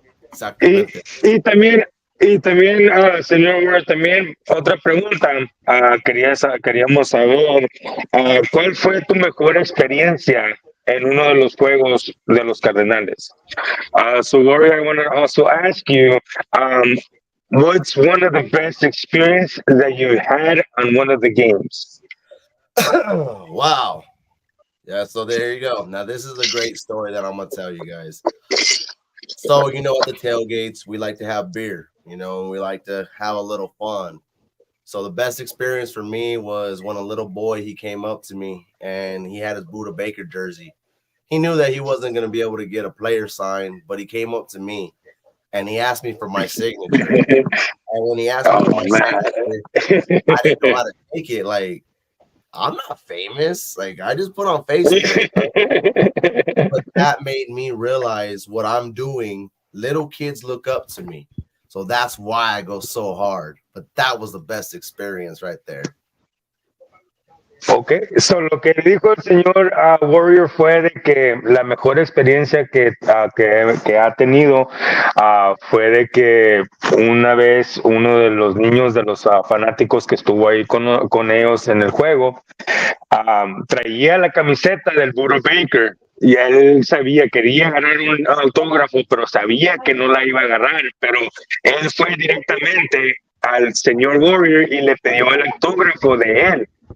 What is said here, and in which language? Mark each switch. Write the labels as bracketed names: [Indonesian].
[Spanish] Exactamente. Y también, señor Ward, también otra pregunta, queríamos saber, ¿cuál fue tu mejor experiencia en uno de los juegos de los Cardenales? [English] So, Warrior, I want to also ask you, what's one of the best experience that you had on one of the games? Wow. Yeah, so there you go. Now, this is a great story that I'm going to tell you guys. So, at the tailgates, we like to have beer, we like to have a little fun. So the best experience for me was when a little boy, he came up to me and he had his Buda Baker jersey. He knew that he wasn't going to be able to get a player sign, but he came up to me and he asked me for my signature. And when he asked me for my signature, I didn't know how to take it. Like, I'm not famous. Like, I just put on Facebook. But that made me realize what I'm doing. Little kids look up to me. So that's why I go so hard. But that was the best experience right there. [Spanish] Ok, so lo que dijo el señor Warrior fue de que la mejor experiencia que ha tenido fue de que una vez uno de los niños de los fanáticos que estuvo ahí con ellos en el juego traía la camiseta del Buda Baker y él quería agarrar un autógrafo, pero sabía que no la iba a agarrar, pero él fue directamente al señor Warrior y le pidió el autógrafo de él.